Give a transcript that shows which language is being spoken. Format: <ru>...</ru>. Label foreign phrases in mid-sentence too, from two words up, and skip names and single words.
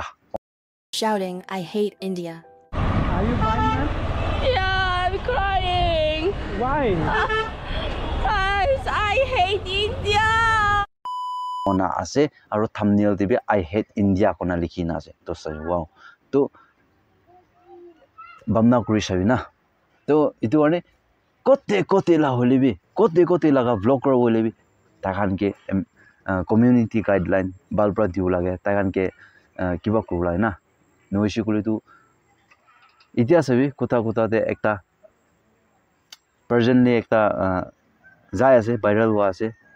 <en>shouting I hate India. Are you crying, man? Yeah, I'm crying. Why? Guys, I hate India.</en> <nag>ona ase aru thumbnail te bi</nag> <en>I hate India</en> <nag>kona likhina ase to sai wow to bamna kuri sabina to itu ane kote la holebi kote laga vlogger holebi takan ke</nag> <en>community guideline</en> <nag>balpra diu lage takan ke kiba kurulai na noishi kuli tu itia sabi kota de ekta presently ekta jai ase viral wa ase</nag>